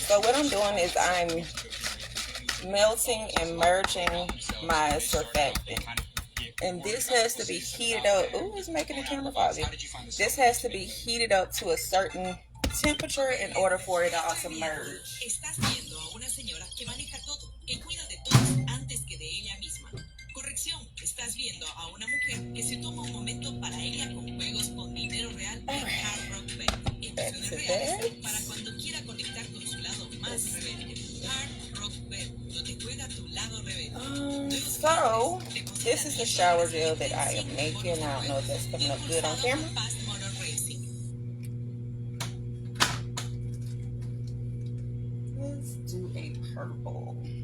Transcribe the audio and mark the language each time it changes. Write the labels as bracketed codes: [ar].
[en] So what I'm doing is I'm melting and merging my surfactant. And this has to be heated up. Ooh, it's making the camera foggy. This has to be heated up to a certain temperature in order for it to also merge. [es] Estás viendo a una señora que maneja todo, que cuida de todos antes que de ella misma. Corrección, estás viendo a una mujer que se toma un momento para ella con juegos con dinero real en Hard Rock Bet. Emociones reales para cuando quiera conectar con su lado más rebelde. Hard Rock Bet, donde juega tu lado rebelde. [en] So, this is the shower gel that I am making. I don't know if that's coming up good on camera. Fast Motor Racing. Let's do a purple.